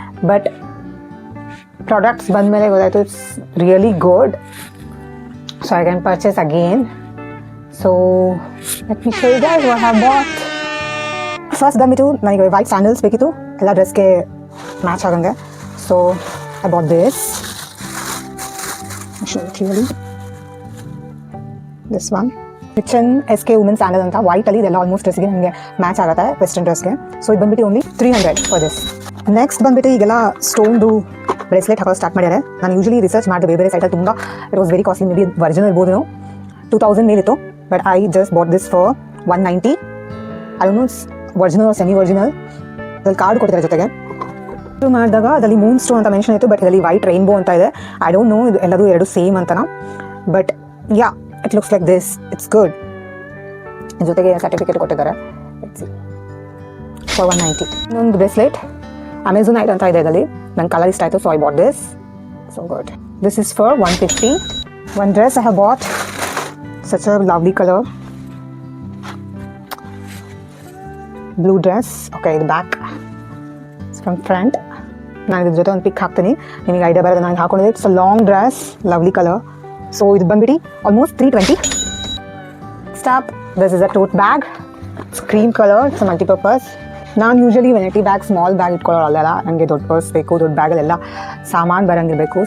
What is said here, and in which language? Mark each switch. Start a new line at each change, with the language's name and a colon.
English: But products
Kannada: ಬಂದ್ಮೇಲೆ ಗೊತ್ತಾಯ್ತು
English: it's really good, so I can purchase again. So let me show you guys what I bought.
Kannada: First ಬಂದ್ಬಿಟ್ಟು ನನಗೆ white sandals ಬೇಕಿತ್ತು ಎಲ್ಲ ಡ್ರೆಸ್ಗೆ match ಆಗಂಗೆ.
English: So I bought this. I'll show it clearly. This one Kitchen SK Women's Sandal
Kannada: ಅಂತ ವೈಟಲ್ಲಿ ಇದೆಲ್ಲ almost ಡ್ರೆಸ್ಗೆ ನನಗೆ match ಆಗುತ್ತೆ western ಡ್ರೆಸ್ಗೆ. So ಇದು ಬಂದ್ಬಿಟ್ಟು
English: Only 300 for this.
Kannada: ನೆಕ್ಸ್ಟ್ ಬಂದ್ಬಿಟ್ಟು ಈಗೆಲ್ಲ ಸ್ಟೋನ್ದು ಬ್ರೇಸ್ಲೆಟ್ ಹಾಕೋದು ಸ್ಟಾರ್ಟ್ ಮಾಡ್ಯಾರೆ. ನಾನು ಯೂಶಲಿ ರಿಸರ್ಚ್ ಮಾಡಿದೆ ಬೇರೆ ಸೈಟಲ್ಲಿ ತುಂಬ
English: It was very costly. Maybe
Kannada: original ಇರ್ಬೋದು 2000 ಮೇಲಿತ್ತು.
English: But I just bought this for 190. I don't know it's original or semi-original.
Kannada: ಇದರಲ್ಲಿ ಕಾರ್ಡ್ ಕೊಟ್ಟಿದ್ದಾರೆ ಜೊತೆಗೆ. ಮಾಡಿದಾಗ ಅದರಲ್ಲಿ ಮೂನ್ ಸ್ಟೋನ್ ಅಂತ ಮೆನ್ಷನ್ ಇತ್ತು, ಬಟ್ ಇದರಲ್ಲಿ ವೈಟ್ ರೈನ್ಬೋ ಅಂತ ಇದೆ.
English: I don't know
Kannada: ಇದು ಎಲ್ಲರೂ ಎರಡು ಸೇಮ್ ಅಂತನಾ,
English: But yeah it looks like this. It's good.
Kannada: ಜೊತೆಗೆ ಸರ್ಟಿಫಿಕೇಟ್ ಕೊಟ್ಟಿದ್ದಾರೆ ಫಾರ್ 190. ಇನ್ನೊಂದು ಬ್ರೇಸ್ಲೆಟ್ ಅಮೆಝಾನ್ ಐಟ್ ಅಂತ ಇದೆ. ಇದರಲ್ಲಿ ನನ್ನ ಕಲರ್ ಇಷ್ಟ ಆಯಿತು,
English: So I bought this. So good. This is for 150. One dress I have bought. Such a lovely color, blue dress. Okay, the back it's from front.
Kannada: ನಾನು ಇದ್ರ ಜೊತೆ ಒಂದು ಪಿಕ್ ಹಾಕ್ತೀನಿ, ನಿಮಗೆ ಐಡಿಯಾ ಬರೋದು. ನಾನು ಹಾಕೊಂಡಿದ್ದೆ.
English: It's a long dress, lovely colour. So
Kannada: ಇದು ಬಂದ್ಬಿಟ್ಟು
English: Almost 320. Stop. This is a tote bag. It's cream colour. It's multipurpose.
Kannada: ನಾನು usually vanity bag, small bag ಇಟ್ಕೊಳ್ಳೋಲ್ಲ. ನನಗೆ ದೊಡ್ಡ ಪರ್ಸ್ ಬೇಕು, ದೊಡ್ಡ ಬ್ಯಾಗಲ್ಲೆಲ್ಲ ಸಾಮಾನು ಬರೋಂಗಿರಬೇಕು.